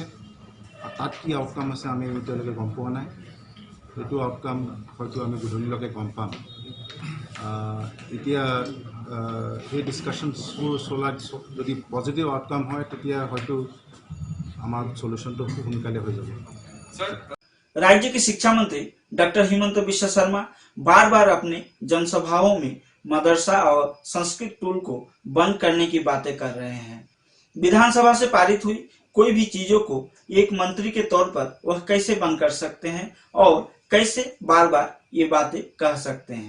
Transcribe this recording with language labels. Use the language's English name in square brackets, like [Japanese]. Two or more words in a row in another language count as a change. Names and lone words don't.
[Assamese] তাত কি আউটকাম আছে আমি এতিয়ালৈকে গম পোৱা নাই। সেইটো আউটকাম হয়তো আমি গধূলিলৈকে গম পাম। এতিয়া এই ডিছকাশ্যনছবোৰ চলাত যদি [English] positive outcome [Assamese] হয় তেতিয়া হয়তো আমাৰ সলিউশনটো খুব সোনকালে হৈ যাব। [Hindi] राज्य के शिक्षा मंत्री डॉक्टर हिमंत बिश्व शर्मा बार बार अपने जनसभाओं में मदरसा और संस्कृत टूल को बंद करने की बातें कर रहे हैं। विधानसभा से पारित हुई कोई भी चीजों को एक मंत्री के तौर पर वह कैसे बंद कर सकते हैं और कैसे बार बार ये बातें कह सकते हैं।